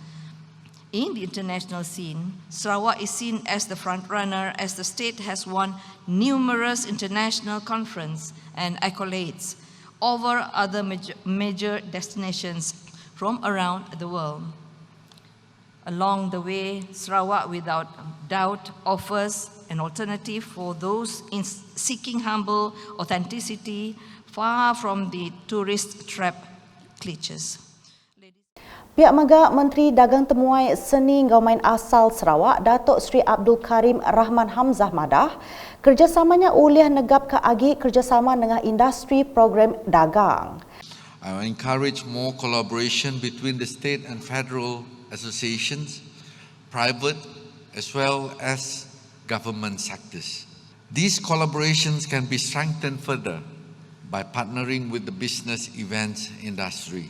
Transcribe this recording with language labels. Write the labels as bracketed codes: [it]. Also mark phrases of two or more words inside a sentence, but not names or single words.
[en] In the international scene, Sarawak is seen as the frontrunner as the state has won numerous international conferences and accolades over other major destinations from around the world. Along the way, Sarawak without doubt offers an alternative for those seeking humble authenticity far from the tourist trap cliches. [iba] Pihak Megak Menteri Dagang Temuai Seni Enggau Main Asal Sarawak, Datuk Sri Abdul Karim Rahman Hamzah Madah, kerjasamanya uliah negap ke agi kerjasama dengan industri program dagang. [en] I will encourage more collaboration between the state and federal associations, private as well as government sectors. These collaborations can be strengthened further by partnering with the business events industry.